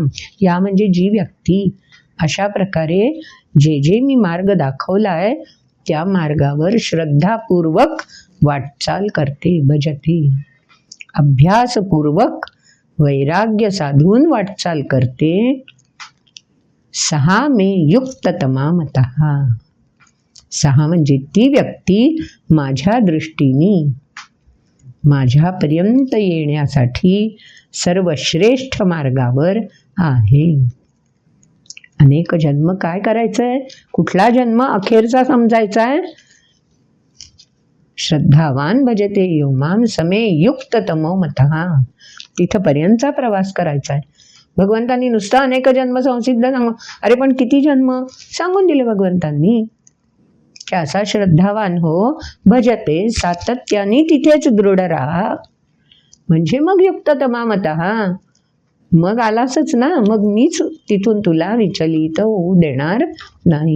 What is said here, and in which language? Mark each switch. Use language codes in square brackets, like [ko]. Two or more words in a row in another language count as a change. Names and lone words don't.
[mr] या म्हणजे जी व्यक्ती अशा प्रकारे जे जे मी मार्ग दाखवलाय त्या मार्गावर श्रद्धापूर्वक वाटचाल करते, भजते. अभ्यासपूर्वक वैराग्य साधून वाटचाल करते. [sa] सहा मे युक्ततमा मतः. [mr] सहा म्हणजे ती व्यक्ती माझ्या दृष्टीने माझ्यापर्यंत येण्यासाठी सर्वश्रेष्ठ मार्गावर आहे. अनेक जन्म काय करायचंय? कुठला जन्म अखेरचा समजायचा आहे? [sa] श्रद्धावान भजते यो माम समे युक्ततमो मतः. [mr] तिथपर्यंतचा प्रवास करायचा आहे. भगवंतांनी नुसतं [sa] अनेक जन्म संसिद्ध [mr] सांग. अरे पण किती जन्म सांगून दिले भगवंतांनी. की असा श्रद्धावान हो, भजते, सातत्याने तिथेच दृढ राहा. म्हणजे मग [sa] युक्ततमा मतः. [mr] मग आलासच ना, मग मीच तिथून तुला विचलित होऊ देणार नाही.